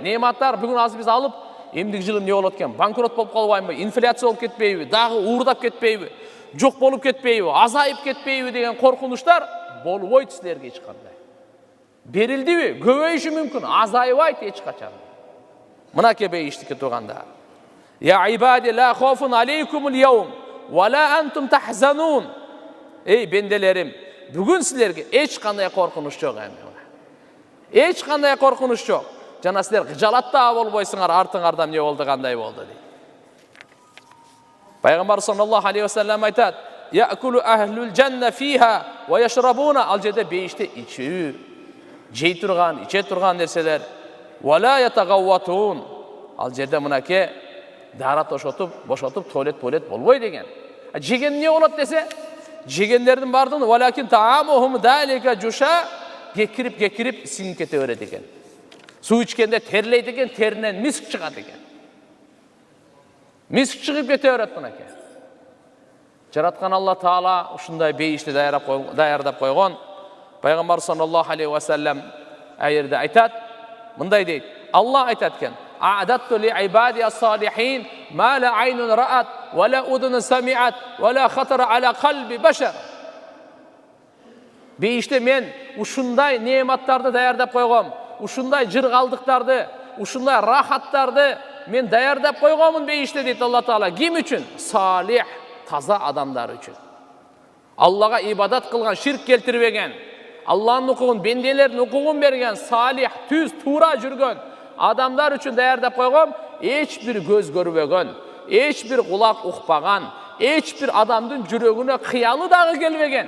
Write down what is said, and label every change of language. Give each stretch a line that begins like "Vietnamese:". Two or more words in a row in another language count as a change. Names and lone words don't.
Kyrgyz: Неематтар бүгүн азыр биз алып, эмдиги жылым не болот экен? Банкрот болуп калбайбы? Инфляция болуп кетпейби? Дагы уурдап кетпейби? Жок болуп кетпейби? Азайып кетпейби деген коркунучтар болбойт силерге эч кандай. Берилдиби? Көбөйүшү мүмкүн, азайбайт эч качан. Мынакей бейиштикке турганда.
Arabic: يا عبادي لا خوف عليكم اليوم ولا أنتم تحزنون.
Kyrgyz: Эй бенделерим, бүгүн силерге эч кандай коркунуч жок эми. Эч кандай коркунуч жок. Жана силер кыжалатта болбойсуңар, артыңардан не болду, кандай болду дейт. Пайгамбар
Arabic: صلى الله عليه وسلم
Kyrgyz: айтат:
Arabic: "يأكل أهل الجنة فيها ويشربون",
Kyrgyz: ал жерде бейиште ичүү, жей турган, иче турган нерселер.
Arabic: "ولا يتغوطون",
Kyrgyz: ал жерде мынаке дара бошотуп, туалет болбой деген. Жеген не болот десе, жегендердин бардыгы
Arabic: "ولكن طعامهم ذلك جشاء",
Kyrgyz: кекирип сиңип кете берет экен. Суу ичкенде терлейт экен, теринен миск чыгат экен. Миск чыгып кете берет мынаке. Жараткан Алла Таала ушундай бейишти даярдап койгон. Пайгамбар
Arabic: صلى الله عليه وسلم
Kyrgyz: аерде айтат, мындай дейт.
Arabic: Алла айтат экен: "أعددت لعبادي الصالحين ما لا عين رأت ولا أذن سمعت ولا خطر على قلب بشر".
Kyrgyz: Бейиште мен ушундай неематтарды даярдап койгом, ушундай жыргалдыктарды, ушундай рахаттарды мен даярдап койгомун бейиште дейт Алла Таала. Ким үчүн? Салих, таза адамдар үчүн. Аллага ибадат кылган, ширк келтирбеген, Алланын укугун, бенделердин укугун берген, салих, түз, туура жүргөн адамдар үчүн даярдап койгом, эч бир көз көрбөгөн, эч бир кулак укпаган, эч бир адамдын жүрөгүнө кыялы дагы келбеген.